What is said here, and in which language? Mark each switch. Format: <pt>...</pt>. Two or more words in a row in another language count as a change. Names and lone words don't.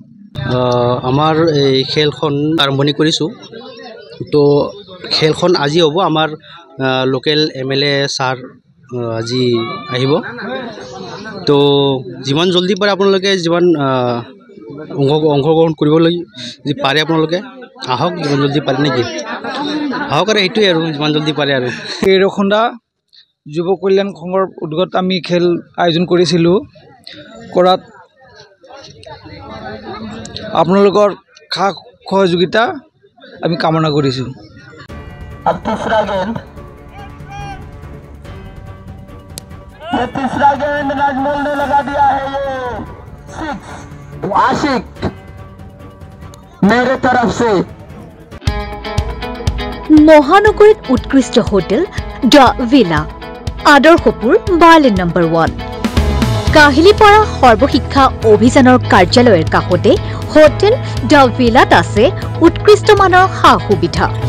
<as>আমাৰ এই খেলখন আৰম্ভণি কৰিছোঁ তো খেলখন আজি হ'ব আমাৰ লোকেল MLA ছাৰ আজি আহিব তো যিমান জলদি পাৰে আপোনালোকে যিমান অংশগ্ৰহণ কৰিবলৈ যদি পাৰে আপোনালোকে আহক যিমান জলদি পাৰে নেকি আহক আৰু এইটোৱে আৰু যিমান জলদি পাৰে আৰু কেহৰিকুণ্ডা যুৱ কল্যাণ সংঘৰ উদ্যোগত আমি খেল আয়োজন কৰিছিলোঁ কৰাত আপোনালোকৰ সহযোগিতা আমি কামনা কৰিছোঁ</as> <hi>अब तीसरा गेंद नाजमुल ने लगा दिया है ये 6 आशिक मेरे तरफ से</hi> <as>মহানগৰীত উৎকৃষ্ট হোটেল দ্য ভিলা আদৰ্শপুৰ বাৰ্লিন নম্বৰ 1 কাহিলীপাৰা সৰ্বশিক্ষা অভিযানৰ কাৰ্যালয়ৰ কাষতে হোটেল দ্য ভিলাত আছে উৎকৃষ্ট মানৰ সা সুবিধা</as>